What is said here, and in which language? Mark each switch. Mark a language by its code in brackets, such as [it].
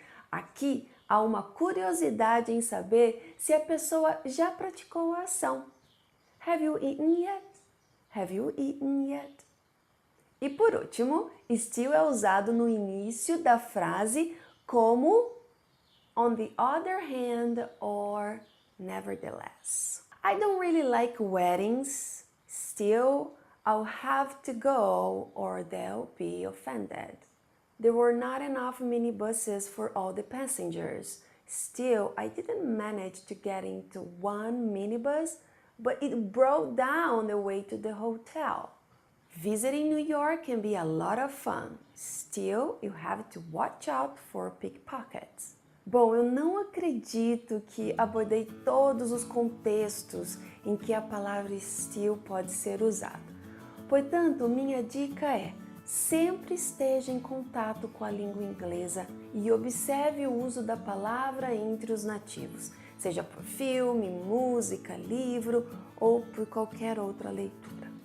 [pt] Aqui há uma curiosidade em saber se a pessoa já praticou a ação. [en] Have you eaten yet? Have you eaten yet? [pt] E por último, still é usado no início da frase como [en] on the other hand or nevertheless. I don't really like weddings. Still, I'll have to go or they'll be offended. There were not enough minibuses for all the passengers. Still, I didn't manage to get into one minibus, but it broke down the way to the hotel. Visiting New York can be a lot of fun. Still, you have to watch out for pickpockets. [pt] Bom, eu não acredito que abordei todos os contextos em que a palavra still pode ser usada. Portanto, minha dica é: sempre esteja em contato com a língua inglesa e observe o uso da palavra entre os nativos, seja por filme, música, livro ou por qualquer outra leitura.